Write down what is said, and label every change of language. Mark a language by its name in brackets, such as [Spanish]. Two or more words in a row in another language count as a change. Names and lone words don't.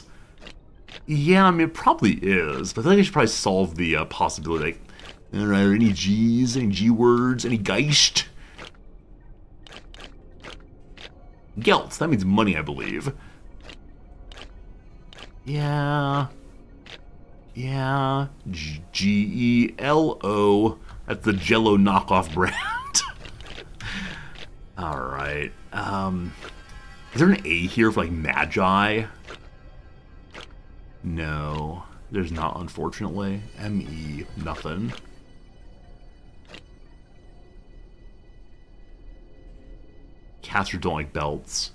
[English] Yeah, I mean, it probably is. But I think I should probably solve the possibility. Like, alright, any G's, any G words, any Geist? Gelt, that means money, I believe. Yeah. G-E-L-O. That's the Jell-O knockoff brand. Alright. Is there an A here for like Magi? No, there's not, unfortunately. M-E, nothing. Casters don't like belts.